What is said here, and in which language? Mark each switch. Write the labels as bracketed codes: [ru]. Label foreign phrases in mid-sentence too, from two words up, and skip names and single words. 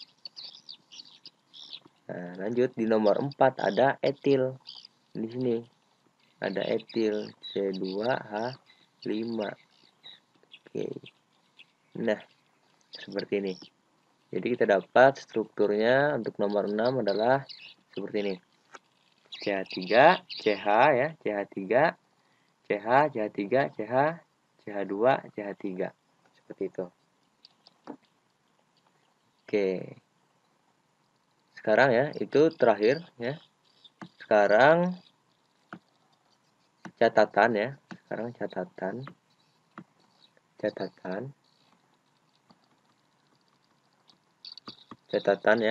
[id] Nah, lanjut di nomor 4 ada etil. Di sini ada etil C2H5. Oke. Nah, seperti ini. Jadi kita dapat strukturnya untuk nomor 6 adalah seperti ini. CH3, CH ya, CH3, CH, CH3, CH, CH2, CH3. Seperti itu. Oke. Sekarang ya, itu terakhir ya. Sekarang catatan ya. Sekarang catatan. Catatan ya.